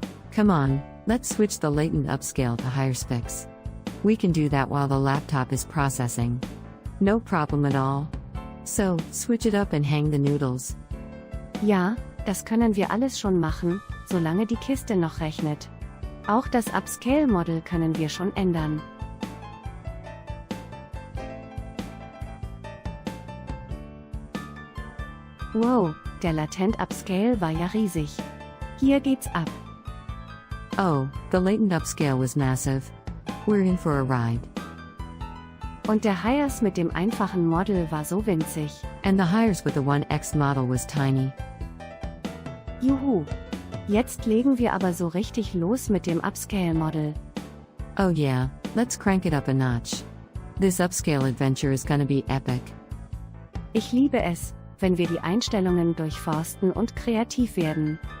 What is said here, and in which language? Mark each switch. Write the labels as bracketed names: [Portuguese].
[English] Come on, let's switch the latent upscale to higher specs. We can do that while the laptop is processing. No problem at all. So, switch it up and hang the noodles. [German] Ja, das können wir alles schon machen, solange die Kiste noch rechnet. Auch das Upscale-Model können wir schon ändern. Wow, der Latent Upscale war ja riesig. Hier geht's ab. [English] Oh, the latent upscale was massive. We're in for a ride. [German] Und der Hires mit dem einfachen Model war so winzig. [English] And the Hires with the 1x model was tiny. Juhu! [German] Jetzt legen wir aber so richtig los mit dem Upscale-Model. [English] Oh yeah, let's crank it up a notch. This upscale adventure is gonna be epic. [German] Ich liebe es, wenn wir die Einstellungen durchforsten und kreativ werden.